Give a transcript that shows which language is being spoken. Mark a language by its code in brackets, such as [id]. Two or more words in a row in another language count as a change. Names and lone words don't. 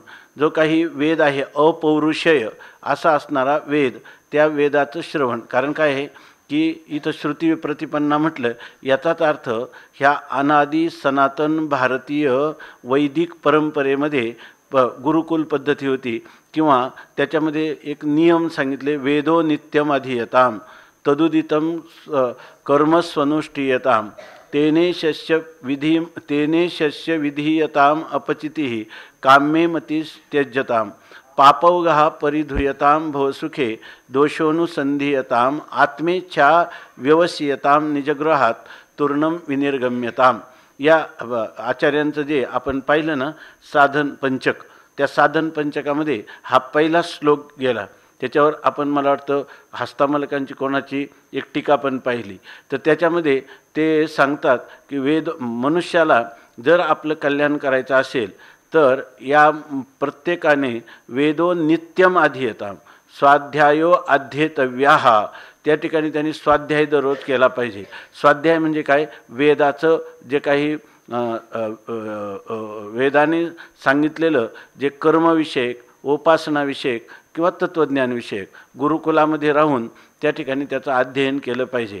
[mr] जो काही वेद आहे अपौरुषेय असा असणारा वेद त्या वेदाचं श्रवण कारण काय आहे की इथं [sa] श्रुती विप्रतिपन्ना [mr] म्हटलं याचाच अर्थ ह्या अनादी सनातन भारतीय वैदिक परंपरेमध्ये गुरुकुल पद्धती होती किंवा त्याच्यामध्ये एक नियम सांगितले [sa] वेदो नित्यम अधीयताम तदुदितम कर्मस्वनुष्ठीयताम तेने शस्य विधीयताम अपचितिः काम्ये मतिस्त्यज्यताम पापौगः परिधूयताम भवसुखे दोषोनुसंधीयताम आत्मेच्छा व्यवसीयताम निजगृहात तूर्णम विनिर्गम्यताम। [mr] या आचार्यांचं जे आपण पाहिलं ना साधन पंचक त्या साधन पंचकामध्ये हा पहिला श्लोक गेला त्याच्यावर आपण मला वाटतं हस्तामलकांची कोणाची एक टीका पण पाहिली. तर त्याच्यामध्ये ते सांगतात की वेद मनुष्याला जर आपलं कल्याण करायचं असेल तर या प्रत्येकाने [sa] वेदो नित्यम अध्येताम स्वाध्यायो अध्येतव्याः. [mr] त्या ठिकाणी त्यांनी स्वाध्याय दररोज केला पाहिजे. स्वाध्याय म्हणजे काय? वेदाचं जे काही वेदाने सांगितलेलं जे कर्मविषयक, उपासनाविषयक किंवा तत्त्वज्ञानविषयक गुरुकुलामध्ये राहून त्या ठिकाणी त्याचं अध्ययन केलं पाहिजे.